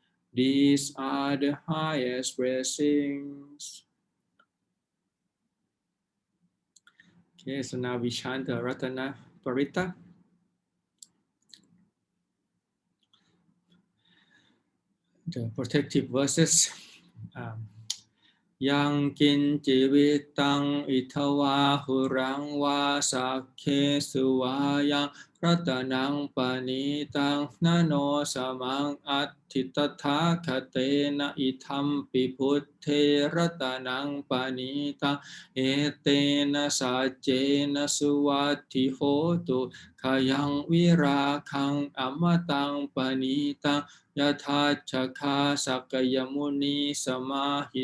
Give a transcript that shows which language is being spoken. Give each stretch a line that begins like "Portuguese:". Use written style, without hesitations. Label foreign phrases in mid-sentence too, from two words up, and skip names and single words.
English: These are the highest blessings. Okay, so now we chant the Ratana Parita. The protective verses.
Pali: Yang kin jivitang itava hurang va sakhe suva yang รัตนังปณิตังนะโนสมังอัตถิตถาคเตนะอิทัมปิพุทเทรัตนังปณิตังเอเตนะ สัจเจนะสุวัตถิโหตุขยังวิราคังอมตังปณิตังยะถาชคาสักยมุนีสมาหิ